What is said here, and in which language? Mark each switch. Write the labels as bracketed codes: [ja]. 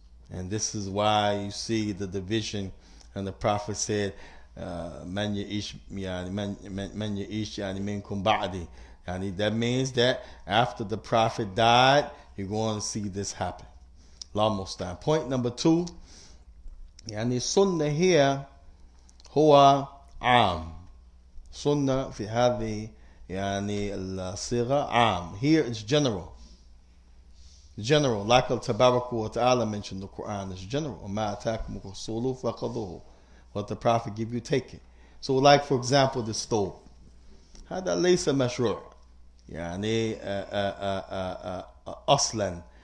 [en] And this is why you see the division, and the Prophet said, [ar] "Man ya'ish yani minkum ba'di." [en] Yani that means that after the Prophet died, you're going to see this happen. Almost time. Point number 2. [ar] Yani sunnah [en] here [ar] هو عام. سنة في هذه يعني الصيغة عام. [en] Here it's general. General, like Tabarak wa Ta'ala mentioned in the Quran, is general. [ar] وَمَا أَتَاكُمُ الرَّسُولُ فَخُذُوهُ. [en] What the Prophet give you, take it. So like for example the stove. [ar] هذا ليس مشروع. يعني أصلا.